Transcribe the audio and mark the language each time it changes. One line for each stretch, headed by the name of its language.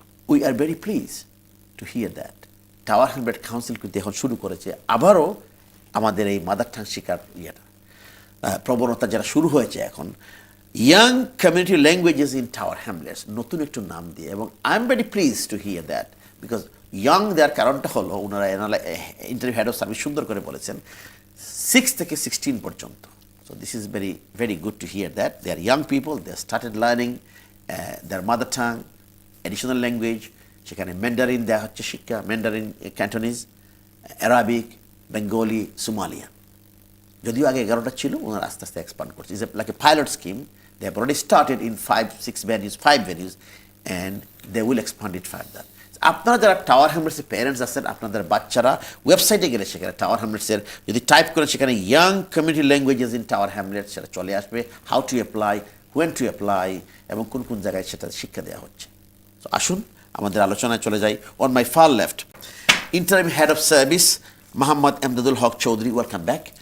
English: we are very please to hear that
Bangla: tower Hamlet council কিন্তু এখন শুরু করেছে আবারও আমাদের এই মাদার টাং শিকার প্রবণতা যারা শুরু হয়েছে এখন, young community languages in tower Hamlets, নতুন একটু নাম দিয়ে। এবং
English: I am very please to hear that
Bangla: because young দেওয়ার কারণটা হলো ওনারা ইন্টারভিউ হেড অফ সার্ভিস সুন্দর করে বলেছেন 6 থেকে 16 পর্যন্ত।
English: So this is very, very good to hear that. They are young people, they have started learning their mother tongue, additional language.
Bangla: সেখানে ম্যান্ডারিন দেওয়া হচ্ছে শিক্ষা, Mandarin, Cantonese, Arabic, Bengali, Somalian. যদিও আগে 11টা ছিল, ওনারা আস্তে আস্তে এক্সপান্ড করছে।
English: Is like a pilot scheme. They have already started in 5 venues and they will expand it further.
Bangla: আপনারা যারা টাওয়ার হ্যামলেটসের প্যারেন্টস আছেন, আপনাদের বাচ্চারা ওয়েবসাইটে গেলে সেখানে টাওয়ার হ্যামলেটসের যদি টাইপ করেন সেখানে young community languages in tower Hamlets সেটা চলে আসবে,
English: how to apply, when to apply
Bangla: এবং কোন কোন জায়গায় সেটা শিক্ষা দেওয়া হচ্ছে। তো আসুন আমাদের আলোচনায় চলে যাই।
English: On my far left, interim head of service Muhammad Emdadul Haq Chaudhary, welcome back.